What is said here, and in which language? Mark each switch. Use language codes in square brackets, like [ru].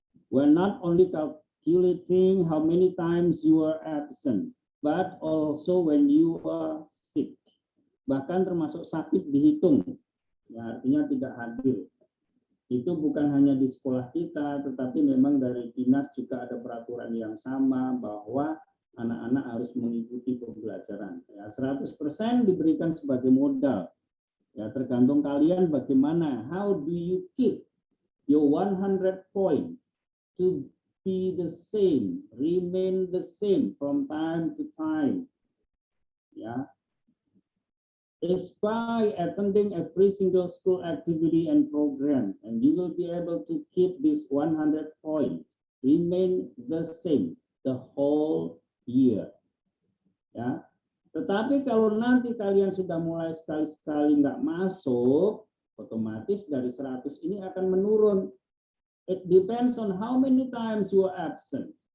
[en] We're not only calculating how many times you are absent, but also when you are sick. [id] Bahkan termasuk sakit dihitung. Ya, artinya tidak hadir. Itu bukan hanya di sekolah kita, tetapi memang dari dinas juga ada peraturan yang sama bahwa anak-anak harus mengikuti pembelajaran. Ya, 100% diberikan sebagai modal. Ya, tergantung kalian bagaimana. [en] How do you keep your 100 points to be the same, remain the same from time to time? Ya. Is by attending every single school activity and program, and you will be able to keep this 100 points, remain the same the whole year. [id] Ya, tetapi kalau nanti kalian sudah mulai sekali-sekali nggak masuk, otomatis dari 100 ini akan menurun. [en] It depends on how many times you are absent.